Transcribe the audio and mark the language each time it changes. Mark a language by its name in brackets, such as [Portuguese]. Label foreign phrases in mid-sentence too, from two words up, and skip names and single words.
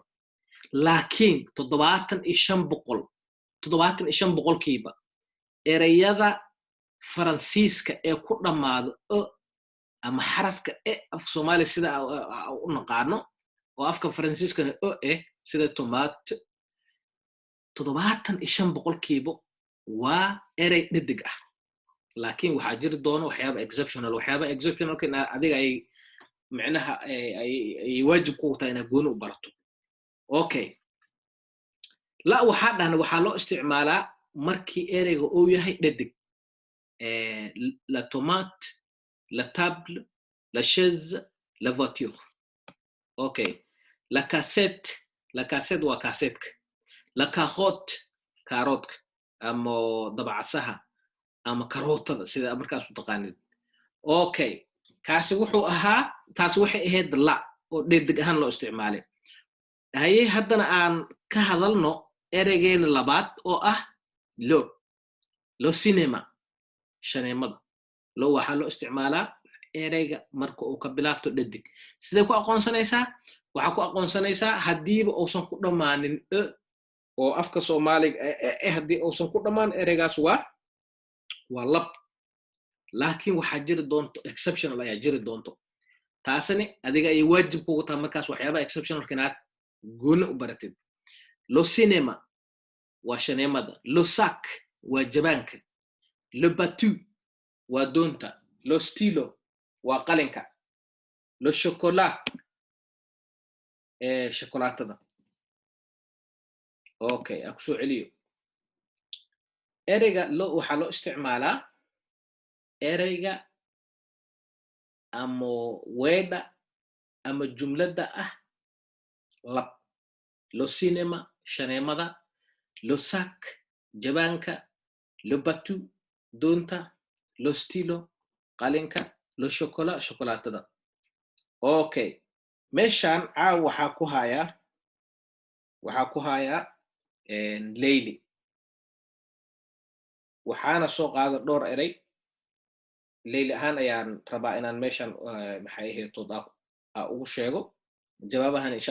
[Somali] laakiin 75% ereyada Faransiiska ee ku dhamaado ama xarafka afka Soomaali sida u naqaano oo afka Faransiiskana sida tomate 75% waa erey dhadig ah. laakiin waxaa jiri doona waxyaabo exceptional. waxyaabo exceptionalka adiga ay macnaha ay waajib ku tahay inaad gooni u barato. Okay, la waxaa dhahna waxaa loo isticmaalaa markii ereyga uu yahay dhadig. [French] la tomate, la table, la chaise, la voiture. [Somali] Okay, [French] la cassette [Somali] waa kassetka. [French] la carotte, [Somali] kaaroodka ama dabcasaha ama karootada sida markaas u taqaanid. Okay, taasi waxay ahayd la oo dhadig ahaan loo isticmaalay. haye haddana aan ka hadalno ereygeena labaad oo ah [French] lo cinema, [Somali] shaneemada. lo waxaa loo isticmaalaa ereyga marka uu ka bilaabto dhadig. sidee ku aqoonsanaysaa? waxaa ku aqoonsanaysaa haddiiba uusan ku dhammaanin oo afka Soomaaliga haddii uusan ku dhammaan ereygaas waa lab. laakiin waxaa jiri doonto exceptional ayaa jiri doonto. taasina adiga ay waajib kugu tahay markaas waxyaabaha exceptionalka inaad gooni u baratid. [French] lo cinema [Somali] waa shaneemada. [French] lo sac [Somali] waa jabaanka. [French] le bateau [Somali] waa doonta. [French] lo stylo [Somali] waa qalinka. [French] lo chocolat shokolaatada. [Somali] Okay, aku soo celiyo. ereyga lo waxaa loo isticmaalaa ereyga ama weedha ama jumladda ah lab. [French] lo cinema, shaneemada. lo sac, jabaanka. lo bateau, doonta. lo stylo, qalinka. lo chocolat, shokolaatada. [Somali] Okay, meeshaan waxaa ku hayaa Leyli. waxaana soo qaada dhowr eray leyli ahaan ayaan rabaa inaan meeshan maxay ahayd ugu sheego jawaabahan insha